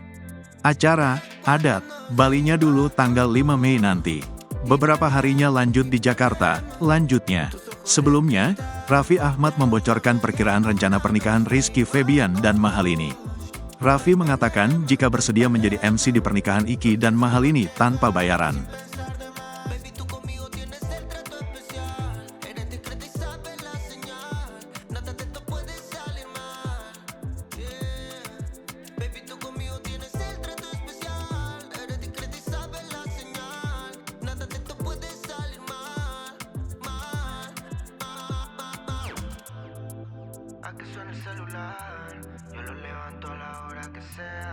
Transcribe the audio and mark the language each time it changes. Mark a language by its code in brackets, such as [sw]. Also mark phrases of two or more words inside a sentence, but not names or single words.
[id] Acara adat Balinya dulu tanggal 5 Mei nanti. Beberapa harinya lanjut di Jakarta, lanjutnya. Sebelumnya, Raffi Ahmad membocorkan perkiraan rencana pernikahan Rizky Febian dan Mahalini. Raffi mengatakan jika bersedia menjadi MC di pernikahan Iki dan Mahalini tanpa bayaran. [es] A que suene el celular, yo lo levanto a la hora que sea.